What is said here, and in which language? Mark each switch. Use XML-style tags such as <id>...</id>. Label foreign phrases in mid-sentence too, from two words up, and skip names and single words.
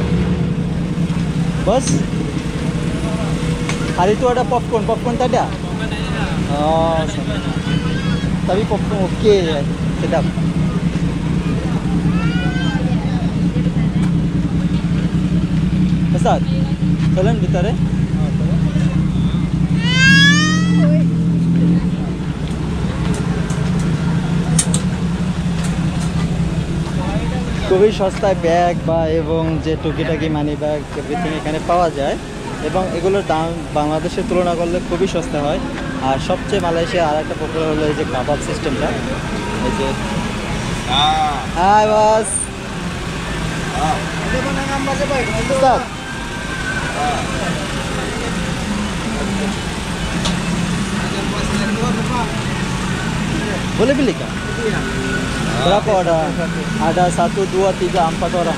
<ms>Bos, hari itu ada popcorn tak ada? Oh, sama. Tapi popcorn okey ya, sedap. Ustaz,</ms> <bn>চলেন ভিতরে। খুবই সস্তায় ব্যাগ বা এবং যে টুকিটাকি</bn> <en>money bag everything</en> <bn>এখানে পাওয়া যায়, এবং এগুলোর দাম বাংলাদেশের তুলনা করলে খুবই সস্তা হয়। আর সবচেয়ে মালয়েশিয়া আর একটা পপুলার হলো এই যে কাবাব সিস্টেমটা। এই যে</bn> <en>hi boss,</en> <ms>Ada mana gambar siapa? Ustaz, boleh beli kah? Iya. Berapa ada? Ada 1, 2, 3, 4 orang.</ms>